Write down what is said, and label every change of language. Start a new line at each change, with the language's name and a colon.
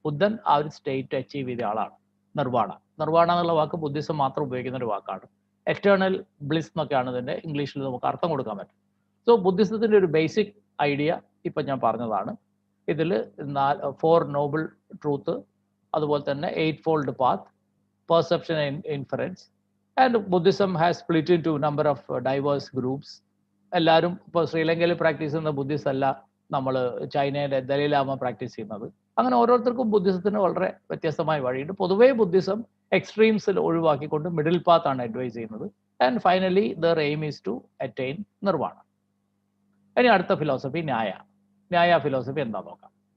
Malayalam: ബുദ്ധൻ ആ ഒരു സ്റ്റേറ്റ് അച്ചീവ് ചെയ്ത ആളാണ് നിർവാണ. നിർവാണ എന്നുള്ള വാക്ക് ബുദ്ധിസം മാത്രം ഉപയോഗിക്കുന്ന ഒരു വാക്കാണ്. എക്സ്റ്റേണൽ ബ്ലിസ് എന്നൊക്കെയാണ് ഇതിന്റെ ഇംഗ്ലീഷിൽ നമുക്ക് അർത്ഥം കൊടുക്കാൻ പറ്റും. സോ ബുദ്ധിസത്തിന്റെ ഒരു ബേസിക് ഐഡിയ ഇപ്പൊ ഞാൻ പറഞ്ഞതാണ്. ഇതിൽ 4 നോബിൾ ട്രൂത്ത്, അതുപോലെ തന്നെ 8-ഫോൾഡ് path, perception and inference,
English: And Buddhism has split into a number of diverse groups.
Malayalam: എല്ലാവരും ഇപ്പോൾ ശ്രീലങ്കയിൽ പ്രാക്ടീസ് ചെയ്യുന്ന ബുദ്ധിസ്റ്റ് അല്ല നമ്മൾ ചൈനയിലെ ദലൈലാമ പ്രാക്ടീസ് ചെയ്യുന്നത്. അങ്ങനെ ഓരോരുത്തർക്കും ബുദ്ധിസത്തിന് വളരെ വ്യത്യസ്തമായ വഴിയുണ്ട്. പൊതുവേ ബുദ്ധിസം എക്സ്ട്രീംസിൽ ഒഴിവാക്കിക്കൊണ്ട് മിഡിൽ പാത്ത് ആണ് അഡ്വൈസ് ചെയ്യുന്നത്.
English: And finally their aim is to attain nirvana.
Malayalam: ഇനി അടുത്ത ഫിലോസഫി ന്യായ ഫിലോസഫി എന്താ നോക്കാം.